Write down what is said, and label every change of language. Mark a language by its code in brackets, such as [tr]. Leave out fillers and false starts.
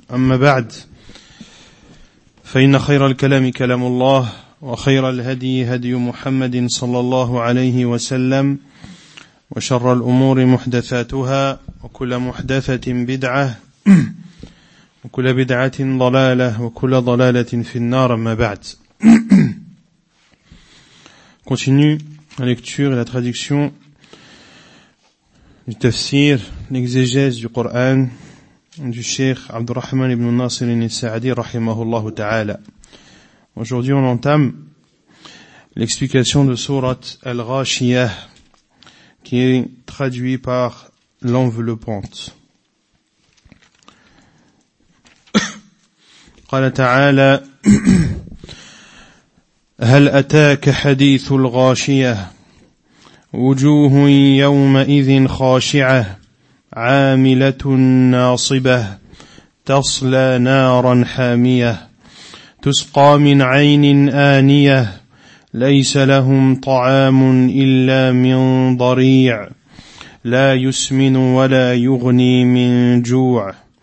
[ar] أما بعد، فإن خير الكلام كلام الله، وخير الهدي هدي محمد صلى الله عليه وسلم، وشر الأمور محدثاتها، وكل محدثة بدعة، وكل بدعة ضلالة، وكل ضلالة في النار. ما بعد. [fr] Continue la lecture et la traduction du tafsir, l'exégèse du Coran du Cheikh عبد الرحمن بن ناصر السعدي رحمه الله تعالى. Aujourd'hui on entame l'explication de Sourate Al-Ghashiyah, qui est traduit par l'enveloppante. [ar] قال تعالى هل أتاك حديث الغاشية وجوه يومئذ خاشعة عاملة ناصبة تصلى نارا حامية تسقى من عين آنية ليس لهم طعام إلا من ضريع لا يسمن ولا يغني من جوع